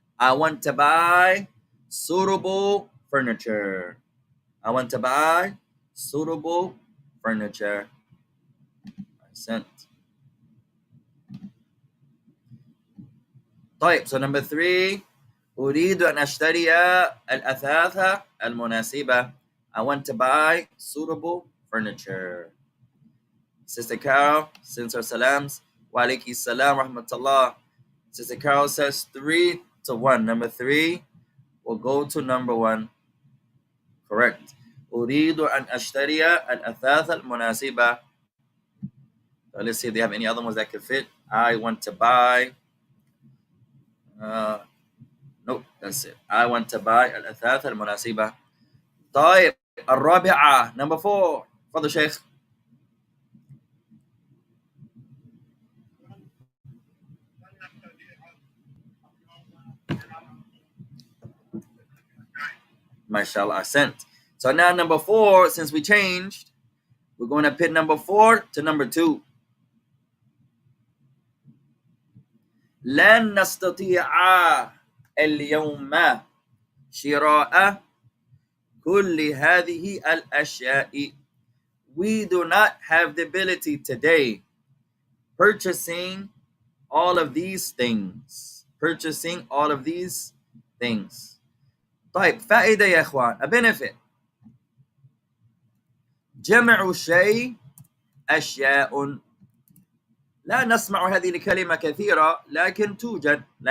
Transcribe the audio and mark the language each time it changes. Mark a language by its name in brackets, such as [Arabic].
[English] I want to buy suitable furniture. I want to buy suitable furniture. Sent. طيب, so number 3. [Arabic] أريد أن أشتري الأثاث المناسبة. [English] I want to buy suitable furniture. Sister Carol sends her salams. Wa alayki salam rahmatullah. Sister Carol says 3-1. Number 3 will go to number 1. Correct. [Arabic] أريد أن أشتري الأثاث المناسبة. [English] So let's see if they have any other ones that could fit. I want to buy. Nope, that's it. I want to buy [Arabic] الأثاث المناسبة. [English] طيب, [Arabic] الرابعة. [English] Number 4. For the Sheikh. MashaAllah, sent. So now number 4, since we changed, we're going to put number 4 to number 2. [Arabic] لن نستطيع اليوم شراء كل هذه الأشياء. [English] We do not have the ability today purchasing all of these things. Purchasing all of these things. [Arabic] طيب, فائدة يا إخوان, [English] a benefit. [Arabic] جمع شيء أشياء. لا نسمع هذه الكلمة كثيرة, لكن توجد.